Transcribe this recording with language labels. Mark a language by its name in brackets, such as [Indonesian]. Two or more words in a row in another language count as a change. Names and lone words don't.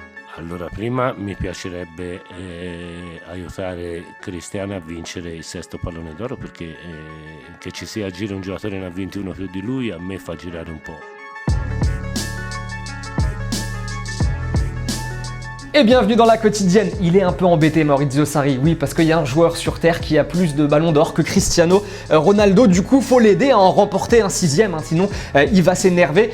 [Italian] Allora, prima mi piacerebbe aiutare Cristiano a vincere il sesto pallone d'oro perché che ci sia a giro un giocatore ne ha 21 più di lui, a me fa girare un po'. [French] Et bienvenue dans la quotidienne. Il est un peu embêté Maurizio Sarri, oui, parce qu'il y a un joueur sur terre qui a plus de ballons d'or que Cristiano Ronaldo. Du coup, faut l'aider à en remporter un sixième, sinon il va s'énerver.